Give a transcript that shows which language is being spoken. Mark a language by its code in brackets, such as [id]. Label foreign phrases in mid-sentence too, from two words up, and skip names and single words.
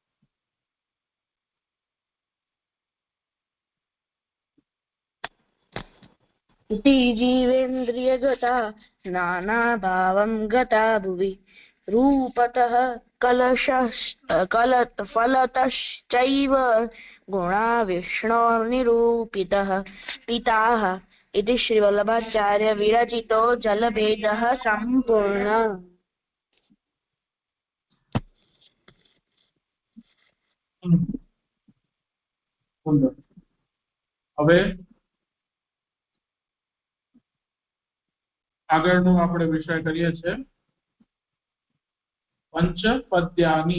[sa] इति जीवेन्द्रियगता नानाभावं गता भुवि रूपतः फलतश्चैव गुणा विष्णोर्निरूपितः पिताः इति श्रीवल्लभाचार्य विरचितो जलभेदः सम्पूर्ण [gu] સુંદર. હવે આગળનો આપણે વિષય કરીએ છીએ પંચપદ્યાની.